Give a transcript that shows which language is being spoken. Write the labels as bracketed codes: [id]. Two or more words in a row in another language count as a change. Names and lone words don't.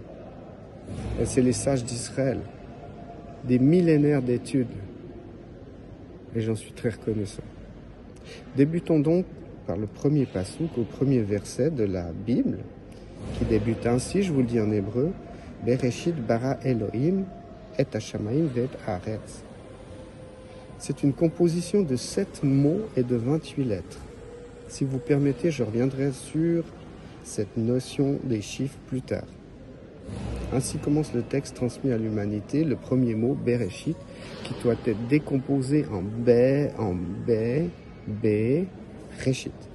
[fr] Et c'est les sages d'Israël, des millénaires d'études. Et j'en suis très reconnaissant. Débutons donc par le premier passouk, au premier verset de la Bible, qui débute ainsi, je vous le dis en hébreu, [he] בראשית ברא אלהים את השמים ואת הארץ. [fr] C'est une composition de 7 mots et de 28 lettres. Si vous permettez, je reviendrai sur cette notion des chiffres plus tard. Ainsi commence le texte transmis à l'humanité, le premier mot, Bereshit, qui doit être décomposé en B, Reshit.